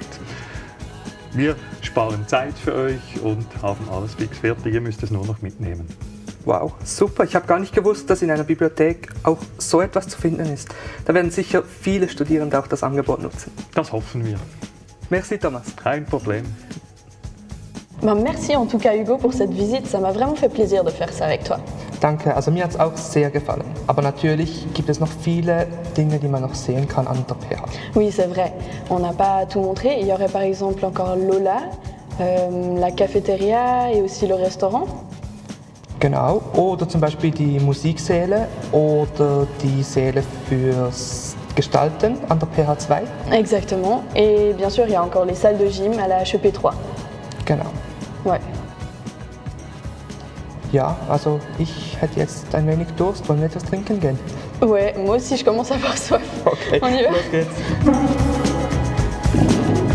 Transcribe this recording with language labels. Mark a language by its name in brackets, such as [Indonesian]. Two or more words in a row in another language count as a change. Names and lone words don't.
[German] Wir sparen Zeit für euch und haben alles fix fertig, ihr müsst es nur noch mitnehmen. Wow, super. Ich habe gar nicht gewusst, dass in einer Bibliothek auch so etwas zu finden ist. Da werden sicher viele Studierende auch das Angebot nutzen. Das hoffen wir. Merci Thomas. Kein Problem. [French] Merci en tout cas Hugo pour cette visite, ça m'a vraiment fait plaisir de faire ça avec toi. [German] Danke, also mir hat es auch sehr gefallen. Aber natürlich gibt es noch viele Dinge, die man noch sehen kann an der PH. [French] Oui, c'est vrai, on n'a pas tout montré. Il y aurait par exemple encore Lola, la cafétéria et aussi le restaurant. [German] Genau, oder zum Beispiel die Musiksäle oder die Säle fürs Gestalten an der PH 2. [French] Exactement, et bien sûr il y a encore les salles de gym à la HEP 3. [German] Genau. [French] Ouais. [German] Ja, also ich hätte jetzt ein wenig Durst. Wollen wir etwas trinken gehen? [French] Ouais, moi aussi je commence à avoir soif. [German] Okay, [French] On y va. [German] los geht's.